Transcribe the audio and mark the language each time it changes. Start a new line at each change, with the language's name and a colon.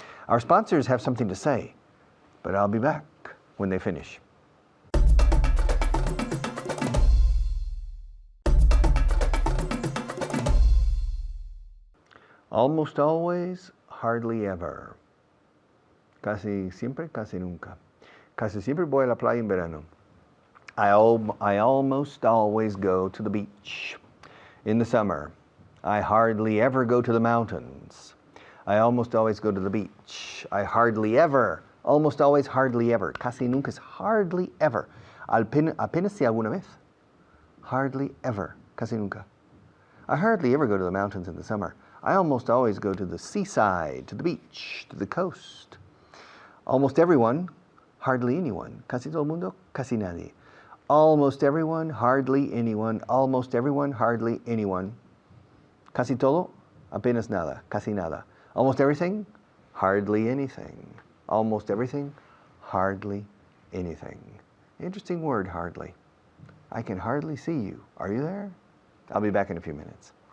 English: Our sponsors have something to say, but I'll be back when they finish. Almost always, hardly ever.
Spanish: Casi siempre, casi nunca. Casi siempre voy a la playa en verano.
English: I almost always go to the beach in the summer. I hardly ever go to the mountains. I almost always go to the beach. I hardly ever, almost always, hardly ever.
Spanish: Casi nunca es hardly ever. Apenas si alguna vez.
English: Hardly ever.
Spanish: Casi nunca.
English: I hardly ever go to the mountains in the summer. I almost always go to the seaside, to the beach, to the coast. Almost everyone, hardly anyone.
Spanish: Casi todo el mundo, casi nadie.
English: Almost everyone, hardly anyone. Almost everyone, hardly anyone.
Spanish: Casi todo, apenas nada, casi nada.
English: Almost everything, hardly anything. Almost everything, hardly anything. Interesting word, hardly. I can hardly see you. Are you there? I'll be back in a few minutes.